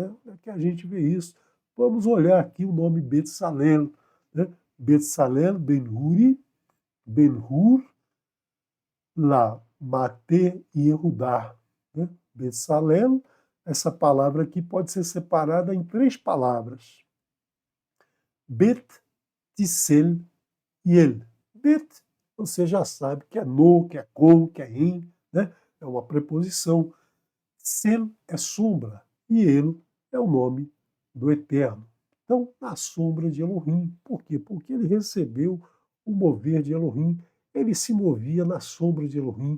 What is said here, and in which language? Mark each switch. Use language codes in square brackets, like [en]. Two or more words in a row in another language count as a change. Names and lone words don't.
[pt] Onde é que a gente vê isso? Vamos olhar aqui o nome Betsalel. Né? Betsalel Ben-Huri, Ben-Hur, [he] למטה e Yehudá. Né? [pt] Betsalel, essa palavra aqui pode ser separada em três palavras. Bet, Tissel e El. Bet, você já sabe que é no, que é com, que é em, né? É uma preposição. Sel é sombra e El é o nome do Eterno. Então, na sombra de Elohim. Por quê? Porque ele recebeu o mover de Elohim. Ele se movia na sombra de Elohim.